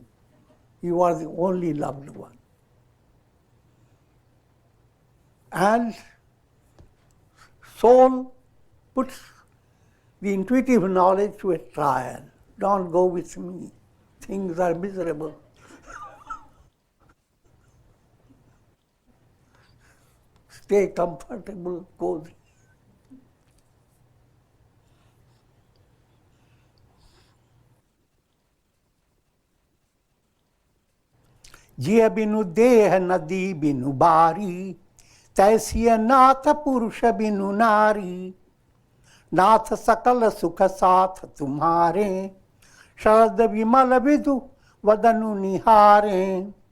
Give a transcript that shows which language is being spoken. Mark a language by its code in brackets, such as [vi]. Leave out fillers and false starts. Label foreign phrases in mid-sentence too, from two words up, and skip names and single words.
[en] You are the only loved one. And soul puts the intuitive knowledge to a trial. Don't go with me. Things are miserable. Stay comfortable, cozy. [awa] जिय बिनु देह नदी बिनु बारी, तैसिअ नाथ पुरुष बिनु नारी, नाथ सकल सुख साथ तुम्हारे, सरद बिमल बिधु बदनु निहारे.